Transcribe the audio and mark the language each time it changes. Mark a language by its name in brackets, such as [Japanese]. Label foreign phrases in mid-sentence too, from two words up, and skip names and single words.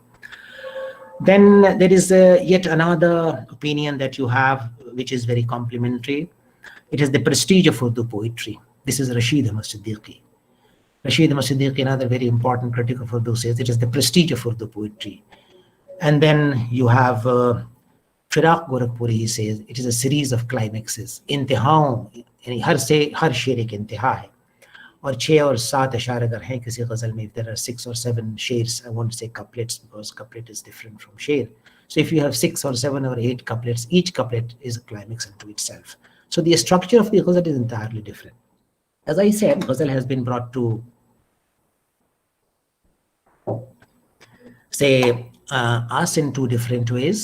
[English] Then there is yet another opinion that you have, which is very complimentary. It is the prestige of Urdu poetry. This is Rashid Ahmad Siddiqui. Rashid Ahmad Siddiqui, another very important critic of Urdu, says it is the prestige of Urdu poetry. And then you have Firaq Gorakhpuri, he says it is a series of climaxes. [Urdu] انتہاؤں، یعنی ہر شعر ایک انتہا ہے. اور 6 اور 7 اشعار اگر ہے کسی غزل میں, [English] if there are 6 or 7 shairs, I won't say couplets because couplet is different from shair. So if you have 6 or 7 or 8 couplets, each couplet is a climax unto itself. So the structure of the ghazal is entirely different. As I said, ghazal has been brought to, say, us in two different ways.